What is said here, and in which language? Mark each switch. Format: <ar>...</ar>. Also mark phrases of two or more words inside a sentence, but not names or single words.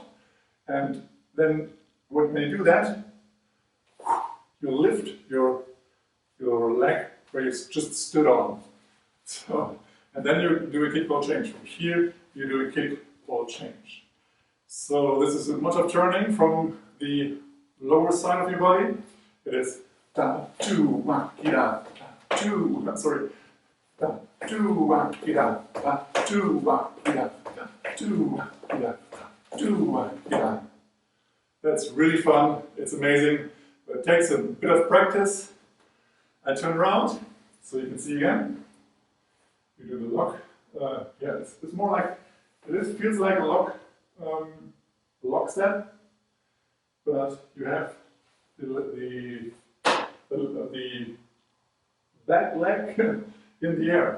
<en>And then when you do that, you lift your leg where you just stood on. So, and then you do a kick ball change. From here, you do a kick ball change. So this is a much of turning from the lower side of your body. It is da, 2, 1, gira, 2, sorry, da, 2, 1, gira, da, 2, 1, gira, da, 2, gira, 2, 1, gira. That's really fun. It's amazing. It takes a bit of practice. I turn around, so you can see again. You do the lock. Yeah, it's more like, it feels like a lock step, but you have the back leg in the air.</en>